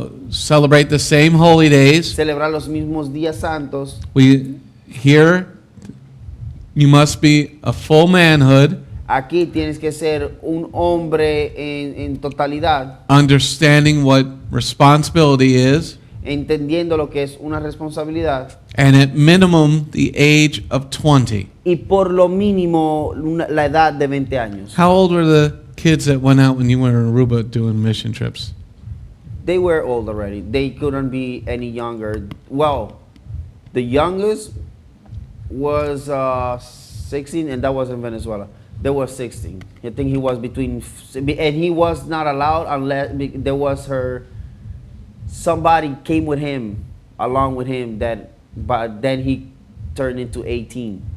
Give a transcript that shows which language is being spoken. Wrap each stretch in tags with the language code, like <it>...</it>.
<en>Celebrate the same holy days.</en> <es>celebrar los mismos días santos.</es> <en>Here, you must be a full manhood,</en> <es>Aquí tienes que ser un hombre en totalidad,</es> <en>understanding what responsibility is,</en> <es>entendiendo lo que es una responsabilidad.</es> <en>and at minimum, the age of 20.</en> <es>Y por lo mínimo la edad de 20 años.</es> <en>How old were the kids that went out when you were in Aruba doing mission trips? They were old already. They couldn't be any younger. Well, the youngest was 16, and that was in Venezuela. They were 16. I think he was between, and he was not allowed unless there was somebody came with him, along with him, but then he turned into 18.</en>